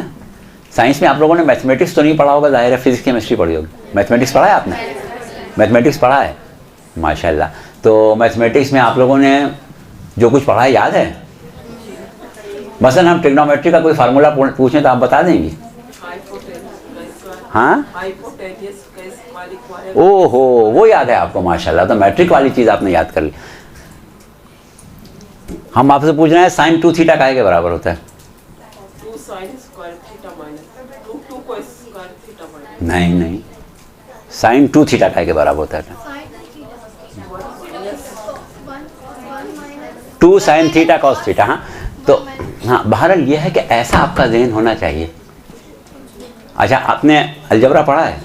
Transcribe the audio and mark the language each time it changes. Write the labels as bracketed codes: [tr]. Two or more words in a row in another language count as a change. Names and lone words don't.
[ur] سائنس میں آپ لوگوں نے میتھمیٹکس تو نہیں پڑھا ہوگا, ظاہر ہے [en] physics chemistry [ur] پڑھی ہوگی. میتھمیٹکس پڑھا ہے آپ نے؟ میتھمیٹکس پڑھا ہے, ماشاءاللہ. تو میتھمیٹکس میں آپ لوگوں نے جو کچھ پڑھا ہے یاد ہے؟ مثلا ہم ٹریگنومیٹری کا کوئی فارمولا پوچھیں تو آپ بتا دیں گی؟ ہاں [en] hypotenuse case qualifier [ur] او ہو وہ یاد ہے آپ کو ماشاءاللہ, تو میٹرک والی چیز آپ نے یاد کر لی. ہم آپ سے پوچھ رہے ہیں [en] sine 2 theta [ur] کائے کے برابر ہوتا ہے؟ [en] 2 sin square theta minus 2 cos square theta minus [ur] نہیں, [en] sine 2 theta [ur] کائے کے برابر ہوتا ہے؟ [en] 2 sine theta cos theta. [ur] ہاں تو ہاں بہرحال یہ ہے کہ ایسا آپ کا ذہن ہونا چاہیے. اچھا آپ نے الجبرا پڑھا ہے؟